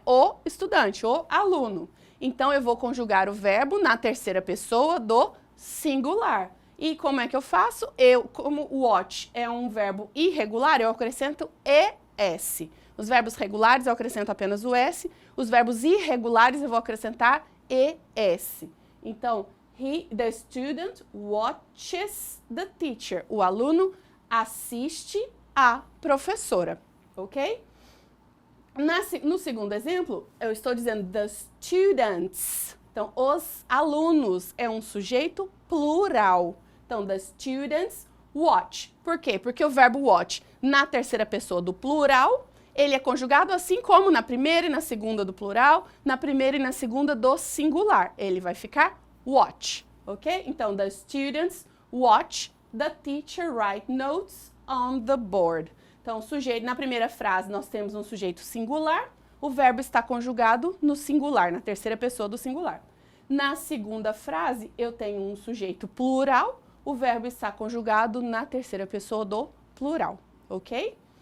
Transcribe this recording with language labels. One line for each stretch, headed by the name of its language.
Portuguese: O estudante, o aluno. Então, eu vou conjugar o verbo na terceira pessoa do singular. E como é que eu faço? Como watch é um verbo irregular, eu acrescento ES. Os verbos regulares eu acrescento apenas o S. Os verbos irregulares eu vou acrescentar ES. Então,
English: the student watches the teacher.
Portuguese: O aluno assiste à professora. Ok? No segundo exemplo, eu estou dizendo
English: the students.
Portuguese: Então, os alunos é um sujeito plural. Então,
English: the students watch.
Portuguese: Por quê? Porque o verbo watch na terceira pessoa do plural, ele é conjugado assim como na primeira e na segunda do plural, na primeira e na segunda do singular. Ele vai ficar watch, ok? Então,
English: the students watch the teacher write notes on the board.
Portuguese: Então, na primeira frase, nós temos um sujeito singular, o verbo está conjugado no singular, na terceira pessoa do singular. Na segunda frase, eu tenho um sujeito plural, o verbo está conjugado na terceira pessoa do plural, ok?